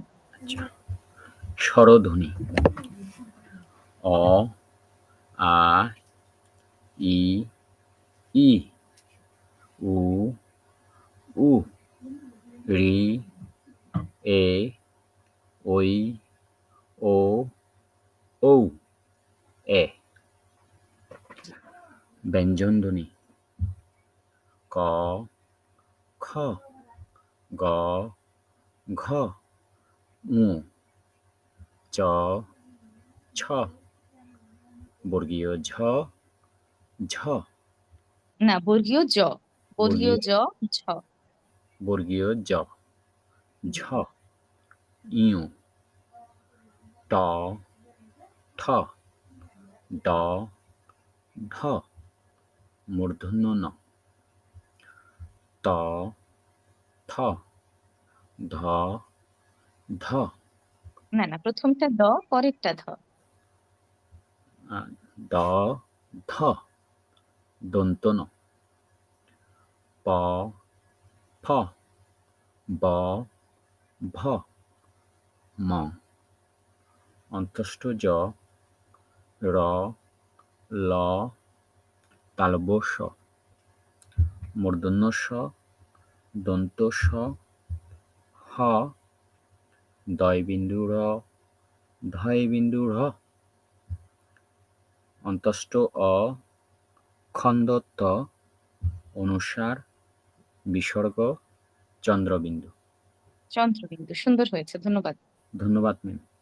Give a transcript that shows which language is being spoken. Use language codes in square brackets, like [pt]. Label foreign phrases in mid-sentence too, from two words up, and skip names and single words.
[bn] আচ্ছা। স্বরধ্বনি অ, আ, ই, ই, উ, উ, ঋ, এ, ওই, ও, ঔ, এ। ব্যঞ্জনধ্বনি ক, খ, গ, ঘ, ঙ, চ, ছ, বর্গীয় ঝ, ঝ, না, বর্গীয় জ, বর্গীয় জ, ঝ। বর্গীয় জ, ঝ, ইউ, ট, ঠ, ড, ঢ, মূর্ধন্য ন, ত, থ, ধ, ধ, না না, প্রথমটা দ, পরেরটা ধ। দ, ধ, দন্ত ন, প, ফ, ব, ভ, ম, অন্তস্থ জ, র, ল, তালব্য শ, মূর্ধন্য ষ, দন্ত স, হ, দয়বিন্দু র, ধয়বিন্দু র, অন্তস্থ অ, খণ্ডত, অনুস্বার, বিসর্গ, চন্দ্রবিন্দু। চন্দ্রবিন্দু, সুন্দর হয়েছে, ধন্যবাদ। ধন্যবাদ ম্যাম।